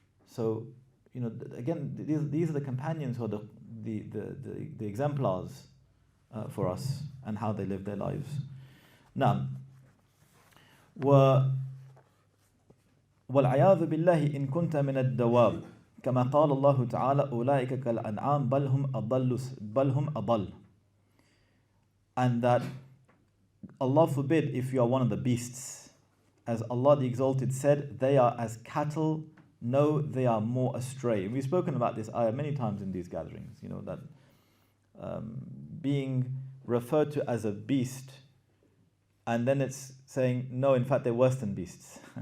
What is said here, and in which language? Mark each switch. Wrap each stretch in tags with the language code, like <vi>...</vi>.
<en>So, again, these are the companions who are the exemplars for us and how they live their lives. Now,</en> <ar>وَالْعَيَاذُ بِاللَّهِ إِن كُنْتَ مِنَ الدَّوَابِ كما قال الله تعالى أولئك كالأنعام بل هم أضل.</ar> <en>And that Allah forbid if you are one of the beasts. As Allah the Exalted said, they are as cattle, no, they are more astray. We've spoken about this ayah many times in these gatherings, that being referred to as a beast, and then it's saying, no, in fact, they're worse than beasts.</en>